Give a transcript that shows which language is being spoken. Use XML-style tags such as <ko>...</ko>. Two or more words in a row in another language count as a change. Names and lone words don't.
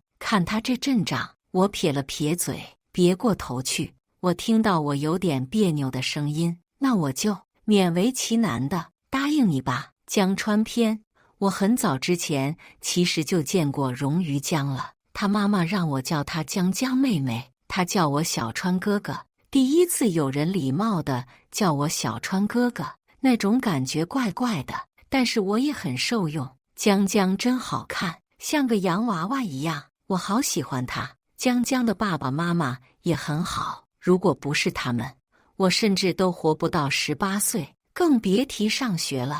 <zh>看他這陣仗，我撇了撇嘴，別過頭去。我聽到我有點別扭的聲音：“那我就勉為其難的答應你吧。” 江川篇，我很早之前其實就見過榮於江了。他媽媽讓我叫她江妹妹，她叫我小川哥哥。第一次有人禮貌地叫我小川哥哥，那種感覺怪怪的，但是我也很受用。江江真好看，像個洋娃娃一樣，我好喜歡她。江江的爸爸媽媽也很好，如果不是他們，我甚至都活不到18岁，更別提上學了。</zh>